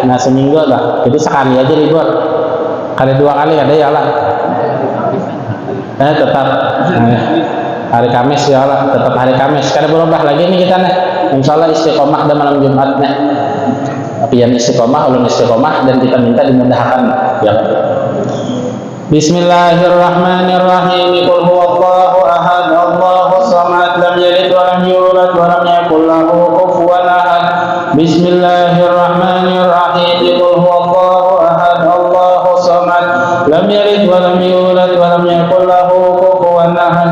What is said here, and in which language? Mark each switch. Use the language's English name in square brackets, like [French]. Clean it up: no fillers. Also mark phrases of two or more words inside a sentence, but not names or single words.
[Banjar] Nah seminggu lah. Jadi sekali aja libur. Kali 2 kali ada [Arabic] يا الله. [Banjar] Tetap hari Kamis [Arabic] يا الله. [Banjar] Tetap hari Kamis. Kada berubah lagi nih kita nih. [Arabic] إن شاء الله [Banjar] istiqomah dan malam Jumat nih. Tapi yang istiqomah, ulun istiqomah dan kita minta dimudahkan. Ya. [Arabic] بسم الله الرحمن الرحيم. قل هو الله أحد الله الصمد لم يلد ولم يولد ولم يكن له كفوا أحد. بسم الله الرحمن الرحيم قل هو الله أحد الله الصمد لم يلد ولم يولد ولم يكن له كفوا أحد.